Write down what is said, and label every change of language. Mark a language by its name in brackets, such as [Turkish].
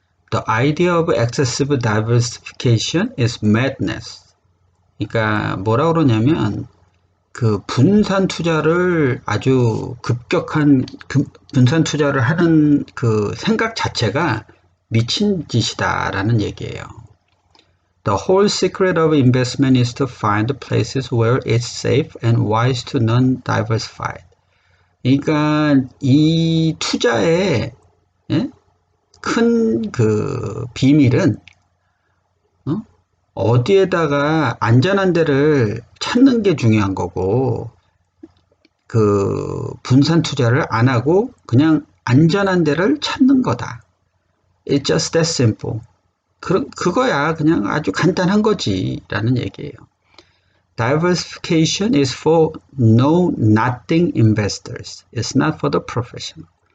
[English] The idea of excessive diversification is madness. [Korean] 그러니까 뭐라 그러냐면 분산 투자를 아주 급격한 분산 투자를 하는 생각 자체가 미친 짓이다라는 얘기예요. [English] The whole secret of investment is to find places where it's safe and wise to non-diversified. [Korean] 그러니까 이 투자의 큰 비밀은 어디에다가 안전한 데를 찾는 게 중요한 거고 분산 투자를 안 하고 그냥 안전한 데를 찾는 거다. [English] It's just that simple. [Korean] 그거야 그냥 아주 간단한 거지 라는 얘기예요. [English] Diversification is for know-nothing investors. It's not for the professional.